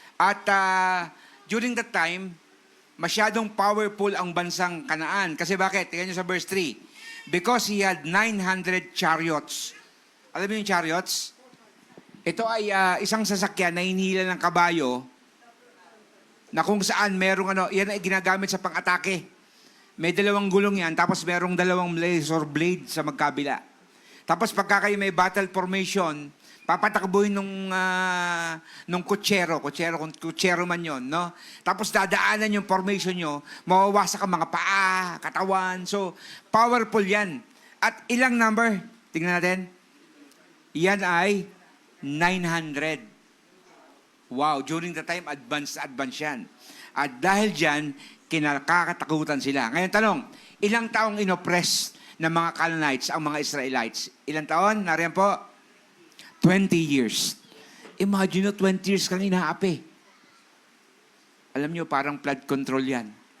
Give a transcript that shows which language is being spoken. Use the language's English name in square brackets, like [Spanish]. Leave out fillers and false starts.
[Filipino] At during that time, masyadong powerful ang bansang Kanaan. Kasi bakit? Tingnan nyo sa [English] verse 3. Because he had 900 chariots. [Filipino] Alam mo yung chariots? Ito ay isang sasakyan na hinihila ng kabayo na kung saan merong yan ay ginagamit sa pang-atake. May dalawang gulong yan, tapos merong dalawang laser blade sa magkabila. Tapos pagka kayo may battle formation, papatakbuhin nung kutsero man yon, no? Tapos dadaanan yung formation nyo, mawawasak ang mga paa, katawan. So, powerful yan. At ilang number? Tingnan natin. Yan ay 900. [English] Wow, during the time, advanced yan. [Filipino] At dahil dyan, kinakatakutan sila. Ngayon tanong, ilang taong inoppress ng mga Canaanites ang mga Israelites? Ilang taon? Nariyan po? 20 years. Imagine 20 years kang inaapi. Alam nyo, parang flood control yan.